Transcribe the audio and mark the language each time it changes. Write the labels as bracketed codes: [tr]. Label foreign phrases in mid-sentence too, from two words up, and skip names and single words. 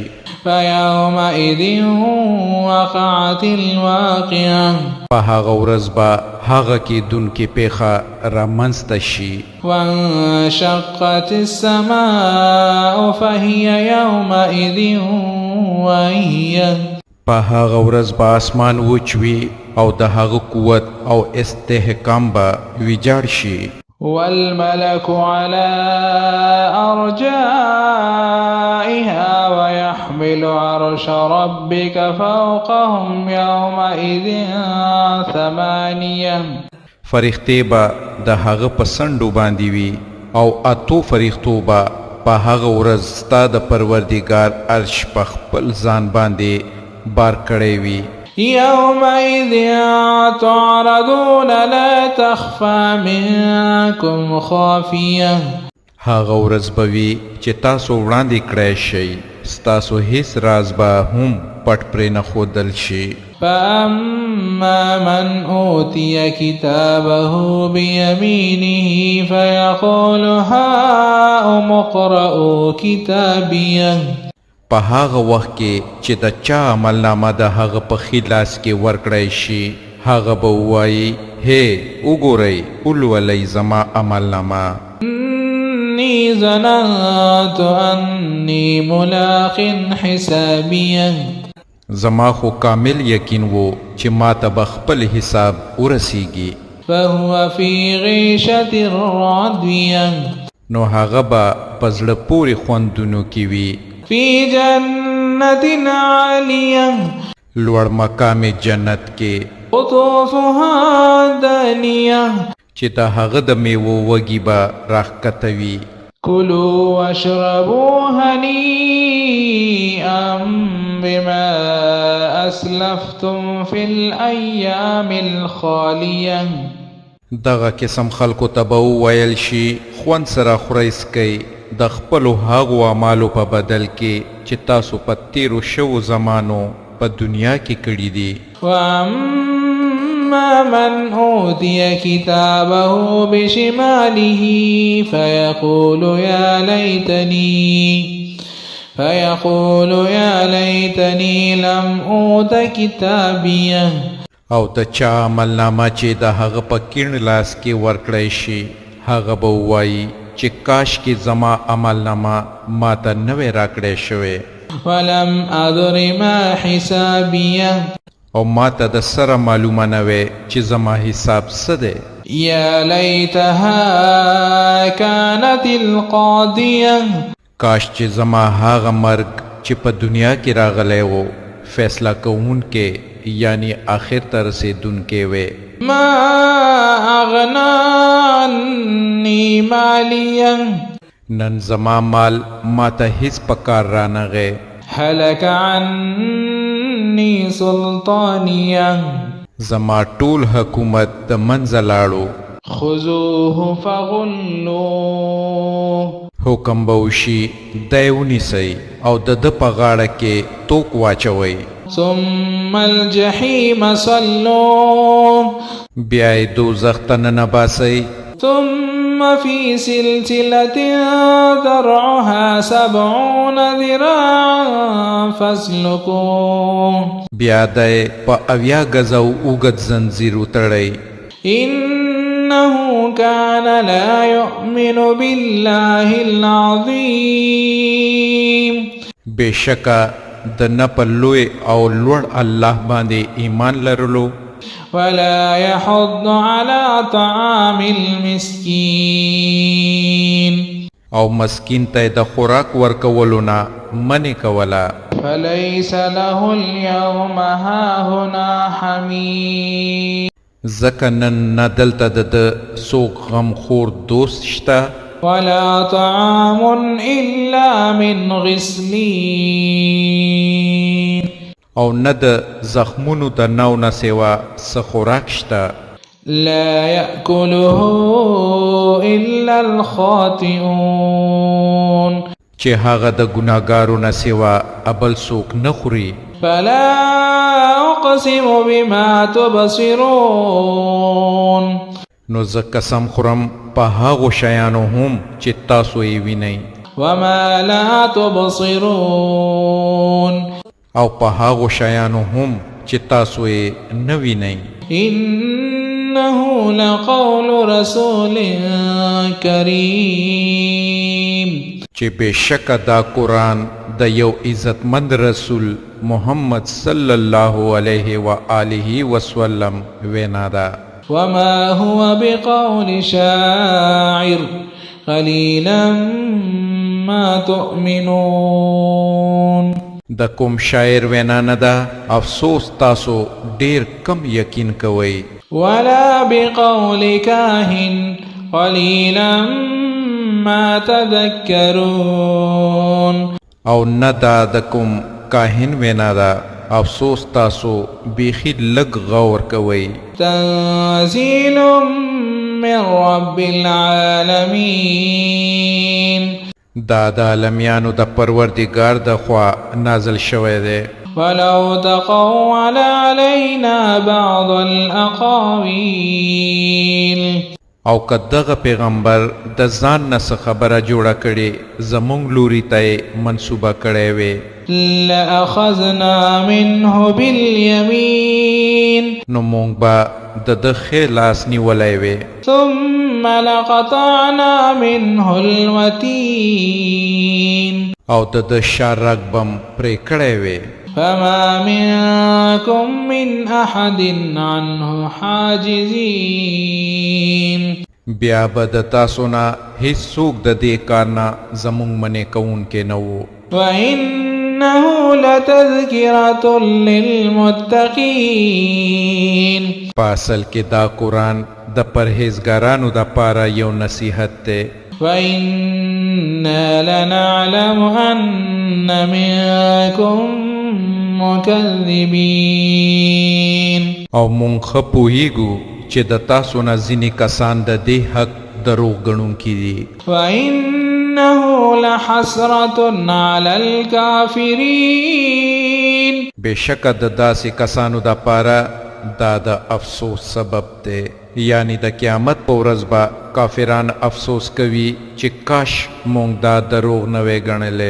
[ar] فيومئذ وقعت الواقعة. [ps] په هغه ورځ به هغه کیدونکې پیښه رامنځته شي. [ar] وانشقت السماء فهي يومئذ واهية. [ps] په هغه ورځ به اسمان وچ وي او د هغه قوت او استحکام به ویجاړ شي. [ar] والملك على أرجائها ويحمل عرش ربك فوقهم يومئذ 8. [ps] فرښتې به د هغه په څنډو باندې وي او 8 فرښتو به په هغه ورځ ستا د پروردګار عرش په خپل ځان باندې بار کړی وي. [ar] يومئذ تعرضون لا تخفى منكم خافية. [ps] هغه ورځ به وي چې تاسو وړاندې کړی شئ ستاسو هیڅ راز به هم پټ پرې نه ښودل شي. [ar] فأما من أوتي كتابه بيمينه فيقول هاؤم اقرءوا كتابيه. [ps] په هغه وخت کې چې د چا عملنامه د هغه په ښي لاس کې ورکړی شي هغه به ووایي هی وګورئ ولولئ زما عملنامه. [ar] إني ظننت أني ملاق حسابيه [ps] زما خو کامل یقین وو چې ما ته به خپل حساب ورسیږي [ar] فهو في غيشة راضية [ps] نو هغه به په زړه پورې خوندونو کې وي [ar] في جنة عالية [ps] لوړ مقام جنت کې [ar] قطوفها دانية [ps] چې د هغه د میوو وږي به راښکته وي [ar] كلوا واشربوا هنيئا بما أسلفتم في الأيام الخالية [ps] دغه قسم خلکو ته به وویل شي خوند سره خورئ څکئ د خپلو هغو اعمالو په بدل کې چې تاسو په تیرو شوو زمانو په دنیا کې کړي دي [ar] وأما من أوتي كتابه بشماله فيقول يا ليتني لم أوت كتابيه [ps] او د چا عملنامه چې د هغه په کیڼ لاس کې ورکړی شي هغه به ووایي چې کاش کې زما عملنامه ما ته نه وی راکړی شوی [ar] ولم أدر ما حسابيه [ps] او ما ته د سره معلومه نه وی چې زما حساب څه دی [ar] يا ليتها كانت القاضية [ps] کاش چې زما هغه مرګ چې په دنیا کې راغلی و فیصله کوونکې یعنی آخر ته رسېدونکې وی [ar] ما أغنى عني ماليا [ps] نن زما مال ما ته هیڅ په کار رانغی [ar] هلك عني سلطانيا [ps] زما ټول حکومت د منځه لاړو [ar] خذوه فغلوه [ps] حکم به وشي دی ونیسئ او د ده په غاړه کې توک واچوئ [ar] ثم الجحيم صلوه [ps] بیا یې دوزخ ته ننباسئ [ar] ثم في سلسلة ذرعها 70 ذراعا فاسلكوه [ps] بیا دی په 80 گزه اوږد زنځیر وتړئ [ar] إنه كان لا يؤمن بالله العظيم [ps] بشکه د نه په لوی او لوړ الله باندې ایمان لرلو [ar] ولا يحض على طعام المسكين [ps] او مسکین ته د خوراک ورکولو نه منې کوله [ar] فليس له اليوم هاهنا حميم [ps] ځکه نن نه دلته د ده څوک غمخور دوست شته [ar] ولا طعام إلا من غسلين [ps] او نه د زخمونو د نو نه سوا څه خوراک شته [ar] لا يأكله إلا الخاطئون [ps] چې هغه د ګناهګارو نه سوا ابل څوک نه خوري [ar] فلا أقسم بما تبصرون [ps] نو زه قسم خورم په هغو شیانو هم چې تاسو یې وینئ [ar] وما لا تبصرون [ps] او په هغو شیانو هم چې تاسو یې نه وینئ [ar] إنه لقول رسول كريم [ps] چې بېشکه دا قرآن د یو عزتمند رسول محمد [ar] صلی الله علیه و آله وسلم [ps] وینا ده [ar] وما هو بقول شاعر قليلا ما تؤمنون [ps] د کوم شاعر وینا نه ده افسوس تاسو ډیر کم یقین کوئ [ar] ولا بقول كاهن قليلا ما تذكرون [ps] او نه دا د کوم کاهن وینا ده افسوس تاسو بیخي لږ غور کوئ [ar] تنزيل من رب العالمين [ps] دا د عالمیانو د پروردگار د خوا نازل شوی دی [ar] ولو تقول علينا بعض الأقاويل [ps] او که دغه پیغمبر د ځان نه څه خبره جوړه کړې زمونږ لوري ته یې منسوبه کړی وې [ar] لأخذنا منه باليمين [ps] نو مونږ به د ښی لاس نیولی وی [ar] ثم لقطعنا منه الوتين [ps] او د شا رګ بم پرې کړی وی [ar] فما منكم من أحد عنه حاجزين [ps] بیا به د تاسو نه هیڅوک د دې کار نه زمونږ منې کوونکی نه و [ar] وإنه لتذكرة للمتقين [ps] په اصل کې دا قرآن د پرهیزګارانو دپاره یو نصیحت دی [ar] وإنا لنعلم أن منكم مكذبين [ps] او مونږ ښه پوهیږو چې د تاسو نه ځینې کسان د دې حق دروغ ګڼونکي دي [ar] وإنه لحسرة على الكافرين [ps] بېشکه د داسې کسانو دپاره دا د افسوس سبب دی یعنی د قیامت په ورځ به کافران افسوس کوي چې کاش مونږ دا دروغ نه وی ګڼلی